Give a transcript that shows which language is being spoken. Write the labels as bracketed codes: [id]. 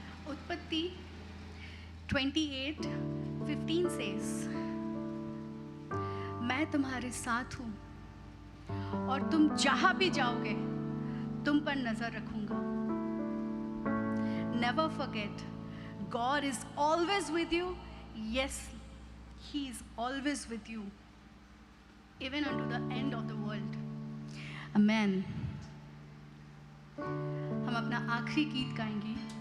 [hi] उत्पत्ति 28:15 says, मैं तुम्हारे साथ हूँ और तुम जहां भी जाओगे तुम पर नजर रखूंगा। [en] Never forget, God is always with you. Yes, He is always with you, even unto the end of the world. Amen. [hi] हम अपना आखिरी गीत गाएंगे।